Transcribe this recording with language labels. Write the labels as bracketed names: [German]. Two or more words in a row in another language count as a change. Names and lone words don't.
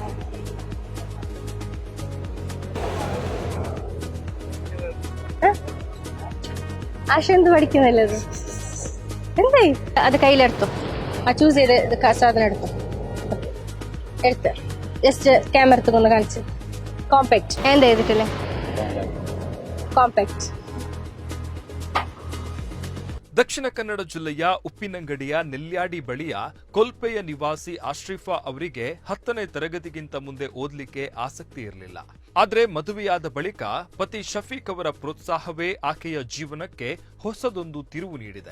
[Malayalam] ആശ എന്ത് പഠിക്കുന്നില്ലത്? എന്തായി? അത് കയ്യിലെടുത്തു, ആ ചൂസ് ചെയ്ത് സാധനം എടുത്തു, [English] just camera [Malayalam] എടുത്തൊന്ന് കാണിച്ചു. കോമ്പാക്ട് എന്താ ചെയ്തിട്ടില്ലേ? കോമ്പാക്ട്. [Kannada] ದಕ್ಷಿಣ ಕನ್ನಡ ಜಿಲ್ಲೆಯ ಉಪ್ಪಿನಂಗಡಿಯ ನೆಲ್ಯಾಡಿ ಬಳಿಯ ಕೊಲ್ಪೆಯ ನಿವಾಸಿ ಅಶ್ರಿಫಾ ಅವರಿಗೆ 10ನೇ ತರಗತಿಗಿಂತ ಮುಂದೆ ಓದ್ಲಿಕ್ಕೆ ಆಸಕ್ತಿ ಇರಲಿಲ್ಲ. ಆದ್ರೆ ಮದುವೆಯಾದ ಬಳಿಕ ಪತಿ ಶಫೀಕ್ ಅವರ ಪ್ರೋತ್ಸಾಹವೇ ಆಕೆಯ ಜೀವನಕ್ಕೆ ಹೊಸದೊಂದು ತಿರುವು ನೀಡಿದೆ.